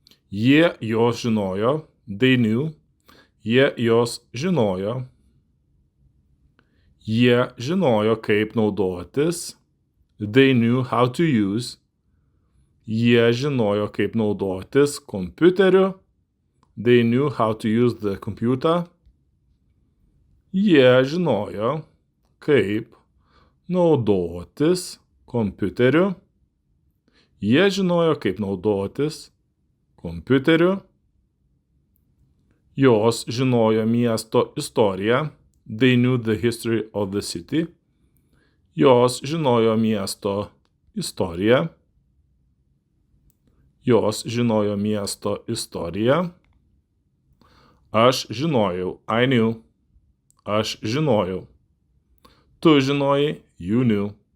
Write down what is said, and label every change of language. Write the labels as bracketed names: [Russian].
[Lithuanian] Jie jos žinojo. [English] They knew. [Lithuanian] Jie jos žinojo. Jie žinojo, kaip naudotis. [English] They knew how to use. [Lithuanian] Jie žinojo, kaip naudotis kompiuteriu. [English] They knew how to use the computer. [Lithuanian] Jie žinojo, kaip naudotis kompiuteriu. Jie žinojo, kaip naudotis kompiuteriu. Jos žinojo miesto istoriją. [English] They knew the history of the city. [Lithuanian] Jos žinojo miesto istoriją. Jos žinojo miesto istoriją. Aš žinojau. [English] I knew. [Lithuanian] Aš žinojau. Tu žinojai. [English] You knew.